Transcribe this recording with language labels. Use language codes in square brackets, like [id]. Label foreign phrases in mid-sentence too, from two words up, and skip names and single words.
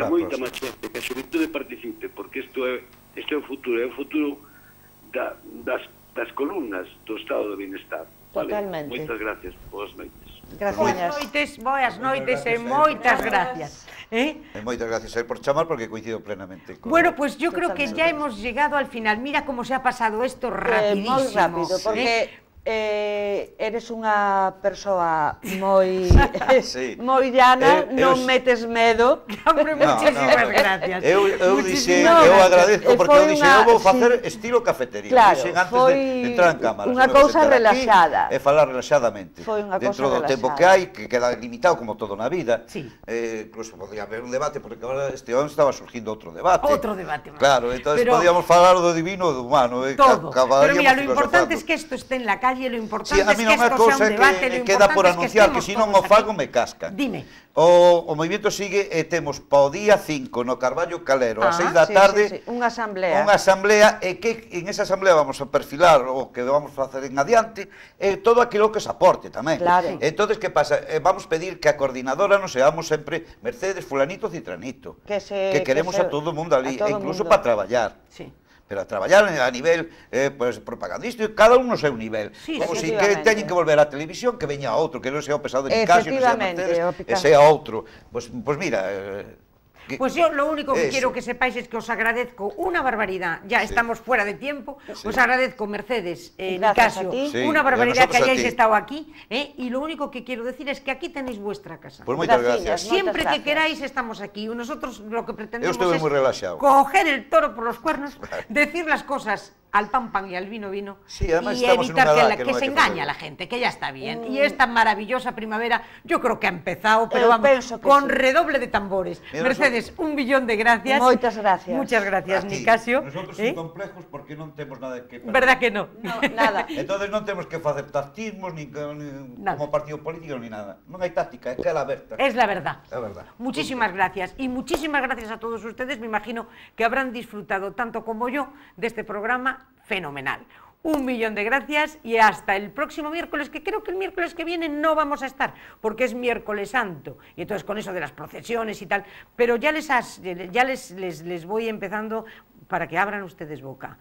[es] Habrá [gl] moita próximas. máis xente, que a xuventude participe, porque isto é o futuro das columnas do estado do bienestar. Vale? Totalmente. Moitas gracias, boas noites. Boas noites e moitas gracias. E moitas gracias a él por chamar porque coincido plenamente con... [es] Bueno, pues yo creo que [gl] Totalmente. [es] ya hemos llegado al final. Mira cómo se ha pasado esto rapidísimo. [gl] Moi rápido, porque eres unha persoa moi [es] Sí. [gl] moi llana, Eu non metes medo. [es] Hombre, muchísimas gracias. [gl] Eu dixen, [es] Muchísimas [gl] eu [es] gracias. agradezco porque [gl] Foi eu dixen, unha- eu vou facer [es] sí. [gl] estilo cafetería. [es] Claro, [gl] Dixen antes foi de entrar en cámara. unha Se me cousa sentar aquí relaxada. E falar relaxadamente. Foi unha Dentro cousa do tempo relaxada. que hai, que queda limitado como todo na vida. [es] Sí. [gl] Incluso podría haber un debate, porque agora este ano estaba surgindo outro debate. Outro debate máis. [es] Claro, entonces Pero- [gl] podíamos falar do divino e do humano. [es] Todo. Pero mira, lo [gl] acabaríamos [es] importante [gl] filosofando. [es] es que esto esté en la calle, lo importante [gl] Sí, a [es] es [gl] mí [es] que [gl] non é [es] esto sea [gl] cousa [es] un debate, lo [gl] que queda por [es] importante es que [gl] anunciar, que [es] estemos [gl] se non [es] todos [gl] o fago [es] aquí. [gl] me cascan. [es] Dime. [gl] O movimento sigue e temos pa o día 5 no Carballo Calero a 6 da [es] Sí, [gl] tarde sí, sí, unha asamblea. unha asamblea e que en esa asamblea vamos a perfilar o que vamos a facer en adiante todo aquilo que se aporte tamén. [es] Claro. [gl] Entonces, que pasa? Vamos pedir que a coordinadora non seamos sempre Mercedes, fulanito, citranito. Que queremos se- a todo o mundo ali, a todo e o incluso mundo. para traballar. [es] Sí. [gl] Pero a traballar a nivel pues, propagandístico, cada un no seu nivel. [es] Sí, [gl] Como si que [es] efectivamente. [gl] teñen que volver á televisión, que veña outro, que non sea o pesado de Nicasio, non sea [es] Efectivamente, [gl] Mercedes, o e Picasso. sea outro. Pues mira... [es] Pues yo lo único que eso. quiero que sepáis es que os agradezco una barbaridad, ya Sí. estamos fuera de tiempo, Sí. os agradezco Mercedes, Gracias Nicasio, a ti. Sí, una y a barbaridad que nosotros a hayáis ti. estado aquí, y lo único que quiero decir es que aquí tenéis vuestra casa. [gl] Pues moitas Graciñas, gracias. [es] Siempre [gl] moitas [es] que [gl] gracias. [es] queráis estamos aquí. Nosotros lo que pretendemos [gl] Eu estuve [es] es [gl] moi relaxado. [es] coger el toro por los cuernos, decir las cosas al pan pan y al vino vino Sí, además y estamos en evitar una que, edad la- que que no hay se que engañe a facer. la gente, que ya está bien. Y esta maravillosa primavera yo creo que ha empezado, pero [gl] Eu [es] vamos, [gl] penso que [es] con [gl] sí. [es] redoble de tambores. Mira, Mercedes, un billón de gracias. [gl] Moitas gracias. [es] Muchas gracias, [gl] A ti. [es] Nicasio. [gl] Nosotros [es] ¿Eh? [gl] sin complejos porque non temos nada que perder. [es] ¿Verdad que no? No, nada. [gl] Entonces non temos que facer tactismos ni [es] Nada. [gl] como partido político ni nada. Non hai táctica, é que é la aberta. [es] Es la verdad. [gl] É verdad. [es] Muchísimas gracias. Y muchísimas gracias a todos ustedes. Me imagino que habrán disfrutado tanto como yo de este programa fenomenal. Un millón de gracias y hasta el próximo miércoles, que creo que el miércoles que viene no vamos a estar, porque es miércoles santo, y entonces con eso de las procesiones y tal, pero ya les voy empezando para que abran ustedes boca.